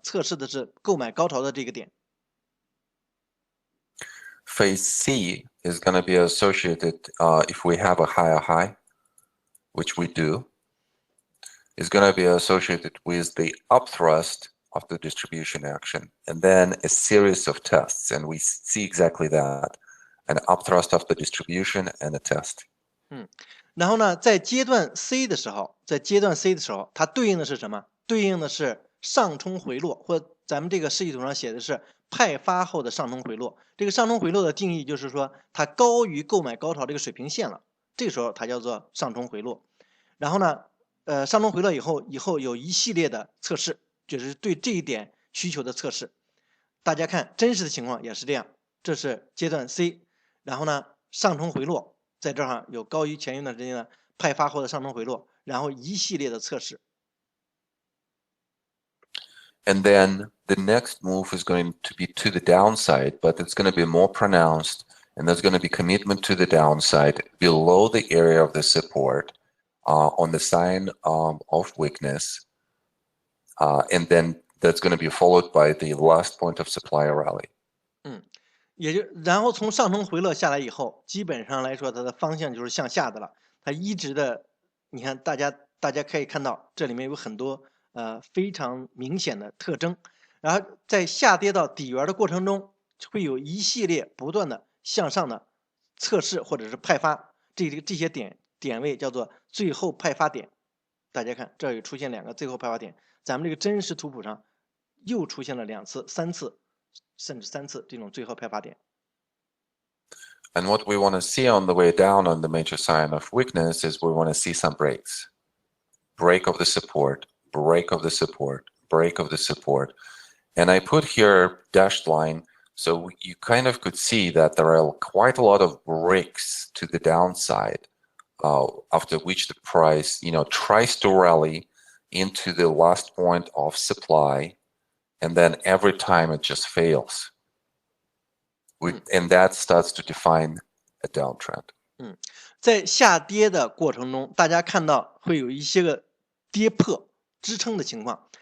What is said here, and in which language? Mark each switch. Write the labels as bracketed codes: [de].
[zh] 测试的是购买高潮的这个点。 [en] Phase C is going to be associated, if we have a higher high, which we do, is going to be associated with the upthrust of the distribution action, and then a series of tests, and we see exactly that, an upthrust of the distribution and a test. [zh] 然后呢，在阶段 C 的时候，它对应的是什么？对应的是上冲回落，或咱们这个示意图上写的是派发后的上冲回落。这个上冲回落的定义就是说，它高于购买高潮这个水平线了，这个时候它叫做上冲回落。然后呢，上冲回落以后有一系列的测试，就是对这一点需求的测试。大家看真实的情况也是这样，这是阶段 C， 然后呢上冲回落。在这儿有高于前一段时间的派发后的上冲回落，然后一系列的测试。 [en] And then the next move is going to be to the downside, but it's going to be more pronounced, and there's going to be commitment to the downside below the area of the support on the sign of weakness, and then that's going to be followed by the last point of supply rally. [zh] 然后从上冲回落下来以后，基本上来说它的方向就是向下的了。它一直的，你看大家可以看到这里面有很多非常明显的特征。然后在下跌到底缘的过程中，会有一系列不断的向上的测试或者是派发，这些点位叫做最后派发点。大家看这儿有出现两个最后派发点，咱们这个真实图谱上又出现了2次、3次。甚至3次这种最后派发点。 [en] And what we want to see on the way down on the major sign of weakness is we want to see some breaks. Break of the support, break of the support, break of the support. And I put here dashed line, so you kind of could see that there are quite a lot of breaks to the downside, after which the price, tries to rally into the last point of supply, and then every time it just fails. And that starts to define a downtrend. [zh] 在下跌的过程中，大家看到会有一些个跌破支撑的情况。